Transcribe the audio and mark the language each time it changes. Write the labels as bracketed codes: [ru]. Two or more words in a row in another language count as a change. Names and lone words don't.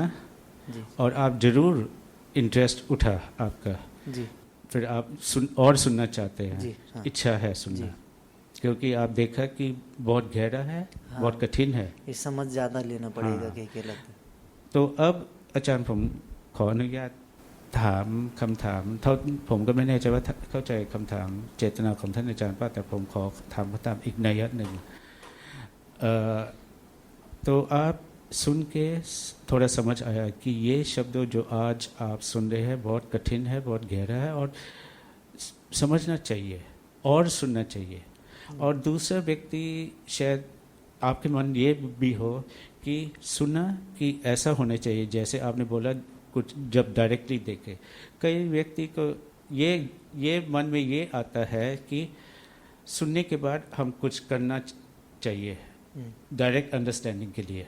[hi] जी और आप जरूर इंटरेस्ट उठा आपका जी फिर आप सुनना चाहते हैं जी, हाँ। इच्छा है सुनना जी। क्योंकि आप देखा कि बहुत गहरा है हाँ। बहुत कठिन है ये समझ ज्यादा लेना पड़ेगा हाँ। कि लगता है। तो अब [th] อาจารย์ผมขออนุญาตถามคำถามเท่าผมก็ไม่แน่ใจว่าเข้าใจคำถามเจตนาของท่านอาจารย์ป่ะแต่ผมขอถามเขาตามอีกนัยหนึ่ง [hi] तो आप सुन के थोड़ा समझ आया कि ये शब्द जो आज आप सुन रहे हैं बहुत कठिन है बहुत गहरा है और समझना चाहिए और सुनना चाहिए और दूसरा व्यक्ति शायद आपके मन ये भी हो कि सुना कि ऐसा होना चाहिए जैसे आपने बोला कुछ जब डायरेक्टली देखे कई व्यक्ति को ये मन में ये आता है कि सुनने के बाद हम कुछ करना चाहिए [en] direct understanding [hi] के लिए